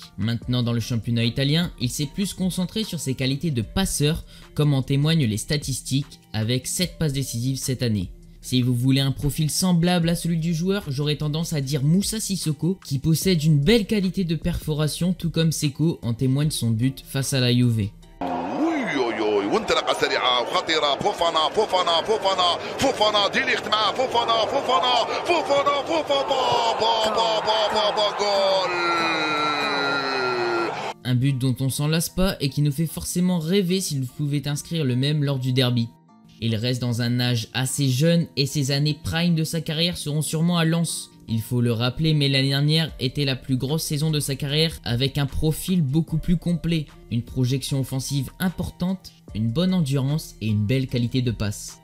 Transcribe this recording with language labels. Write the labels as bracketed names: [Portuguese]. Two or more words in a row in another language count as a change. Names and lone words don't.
[French] Maintenant dans le championnat italien, il s'est plus concentré sur ses qualités de passeur comme en témoignent les statistiques avec 7 passes décisives cette année. Si vous voulez un profil semblable à celui du joueur, j'aurais tendance à dire Moussa Sissoko qui possède une belle qualité de perforation tout comme Seko en témoigne son but face à la Juve. [Arabic] وانطلاقه سريعه وخطيره. فوفانا فوفانا فوفانا فوفانا ديليخت مع فوفانا فوفانا فوفانا فوفانا جول. [French] Un but dont on s'en lasse pas et qui nous fait forcément rêver s'il pouvait inscrire le même lors du derby. Il reste dans un âge assez jeune et ses années prime de sa carrière seront sûrement à Lens. Il faut le rappeler, mais l'année dernière était la plus grosse saison de sa carrière avec un profil beaucoup plus complet, une projection offensive importante, une bonne endurance et une belle qualité de passe.